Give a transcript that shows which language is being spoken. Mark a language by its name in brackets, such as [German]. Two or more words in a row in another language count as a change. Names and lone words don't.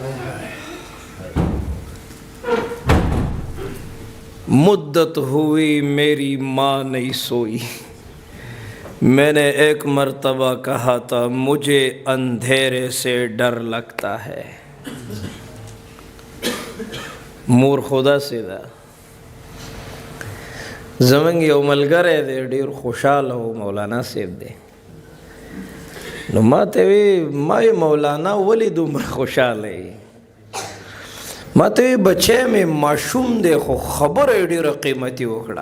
[Urdu] مدت ہوئی میری ماں نہیں سوئی میں نے ایک مرتبہ کہا تھا مجھے اندھیرے سے ڈر لگتا ہے. [Pashto] مور خدا سے دا زمنګ یو ملګری دی ډېر خوشحاله و مولانا صاحب دی. نو ما ته وی ما مولانا ولې دومره خوشحاله یې؟ ما ته وی بچی مې ماشوم دی خو خبره یې ډېره قیمتي وکړه.